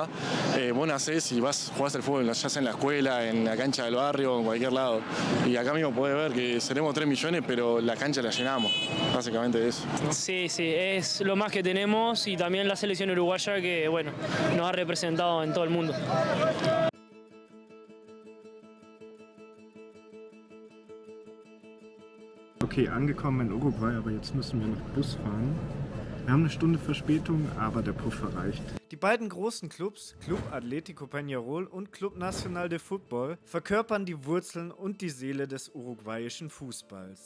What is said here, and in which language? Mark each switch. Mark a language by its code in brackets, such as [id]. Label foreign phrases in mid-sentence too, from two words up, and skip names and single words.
[es] Vos nacés y jugás al fútbol, ya sea en la escuela, en la cancha del barrio, en cualquier lado. Y acá mismo podés ver que seremos 3 millones, pero la cancha la llenamos. Básicamente eso. Sí, es lo más que tenemos y también la selección uruguaya que bueno, nos ha representado en todo el mundo. [de] Okay, angekommen in Uruguay, aber jetzt müssen wir noch Bus fahren. Wir haben eine Stunde Verspätung, aber der Puffer reicht. Die beiden großen Clubs, Club Atlético Peñarol und Club Nacional de Fútbol, verkörpern die Wurzeln und die Seele des uruguayischen Fußballs.